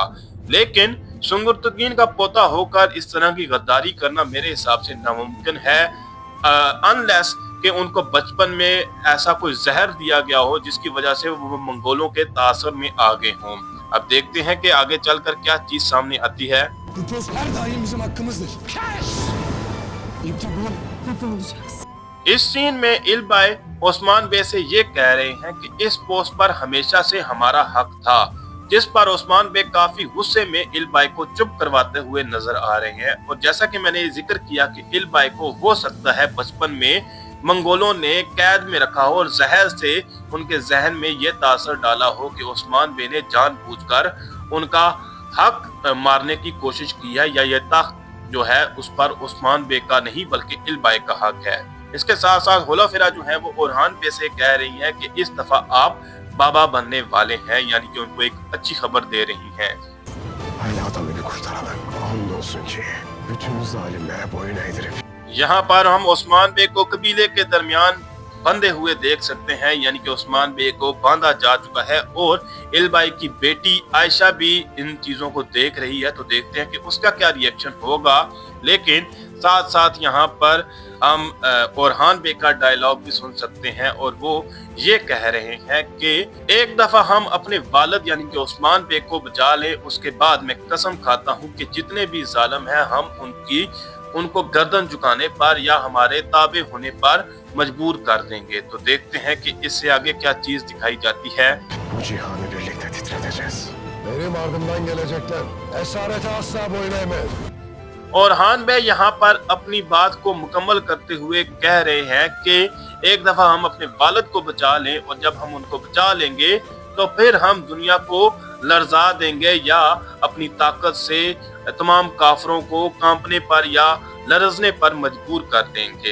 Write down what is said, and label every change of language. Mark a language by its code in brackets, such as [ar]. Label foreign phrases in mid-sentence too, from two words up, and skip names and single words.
[ur] لیکن سنگرتکین کا پوتا ہو کر اس طرح کی غداری کرنا میرے حساب سے ناممکن ہے، انلیس کہ ان کو بچپن میں ایسا کوئی زہر دیا گیا ہو جس کی وجہ سے وہ منگولوں کے تاثر میں آ گئے ہوں. اب دیکھتے ہیں کہ آگے چل کر کیا چیز سامنے آتی ہے. [tr] Bu post her daim bizim hakkımızdır. Tamam, burada olacağız. [ur] اس سین میں البائی عثمان بے سے یہ کہہ رہے ہیں کہ اس پوسٹ پر ہمیشہ سے ہمارا حق تھا، جس پر عثمان بے کافی غصے میں البائی کو چپ کرواتے ہوئے نظر آ رہے ہیں. اور جیسا کہ میں نے ذکر کیا کہ البائی کو ہو سکتا ہے بچپن میں منگولوں نے قید میں رکھا ہو اور زہر سے ان کے ذہن میں یہ تاثر ڈالا ہو کہ عثمان بے نے جان بوجھ کر ان کا حق مارنے کی کوشش کی ہے، یا یہ تخت جو ہے اس پر عثمان بے کا نہیں بلکہ البائی کا حق ہے. اس کے ساتھ ساتھ ہولوفیرا جو ہے وہ اورحان بے سے کہہ رہی ہے کہ اس دفعہ آپ بابا بننے والے ہیں، یعنی کہ ان کو ایک اچھی خبر دے رہی ہیں. [tr] Hala da beni kurtaramam. Andolsun ki bütün zalimlere boyun eğdirip [ur] یہاں پر ہم عثمان بے کو قبیلے کے درمیان بندھے ہوئے دیکھ سکتے ہیں، یعنی کہ عثمان بے کو باندھا جا چکا ہے اور البائی کی بیٹی عائشہ بھی ان چیزوں کو دیکھ رہی ہے. تو دیکھتے ہیں کہ اس کا کیا ری ایکشن ہوگا۔ لیکن ساتھ ساتھ یہاں پر ہم اورحان بے کا ڈائیلاگ بھی سن سکتے ہیں اور وہ یہ کہہ رہے ہیں کہ ایک دفعہ ہم اپنے والد یعنی کہ عثمان بے کو بچا لیں، اس کے بعد میں قسم کھاتا ہوں کہ جتنے بھی ظالم ہیں ہم ان کو گردن جھکانے پر یا ہمارے تابع ہونے پر مجبور کر دیں گے. تو دیکھتے ہیں کہ اس سے آگے کیا چیز دکھائی جاتی ہے. [tr] bu cihanı birlikte titreteceğiz. Benim ardımdan gelecekler esarete asla boyun eğmez. [ur] اور ہان بے یہاں پر اپنی بات کو مکمل کرتے ہوئے کہہ رہے ہیں کہ ایک دفعہ ہم اپنے والد کو بچا لیں اور جب ہم ان کو بچا لیں گے تو پھر ہم دنیا کو لرزا دیں گے یا اپنی طاقت سے تمام کافروں کو کانپنے پر یا لرزنے پر مجبور کر دیں گے.